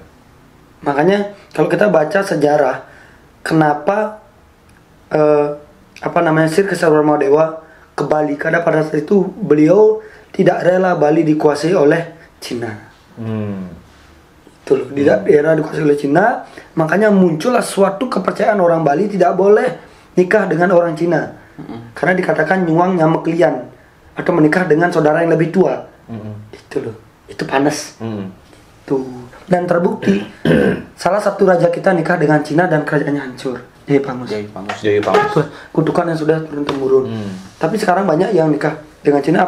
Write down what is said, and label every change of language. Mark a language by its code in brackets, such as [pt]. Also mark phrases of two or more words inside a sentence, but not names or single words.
[id] Makanya kalau kita baca sejarah, kenapa Sri Kesarwarmadewa ke Bali? Karena pada saat itu beliau tidak rela Bali dikuasai oleh Cina. Itu loh, di daerah dikuasai oleh Cina, makanya muncullah suatu kepercayaan orang Bali tidak boleh nikah dengan orang Cina. Karena dikatakan [ban] nyuang nyamek lian [id] atau menikah dengan saudara yang lebih tua. Itu loh, itu panas. Tuh. Dan terbukti salah satu raja kita nikah dengan Cina dan kerajaannya hancur. Jaya Pangus. Kutukan yang sudah turun-temurun. Tapi sekarang banyak yang nikah dengan Cina.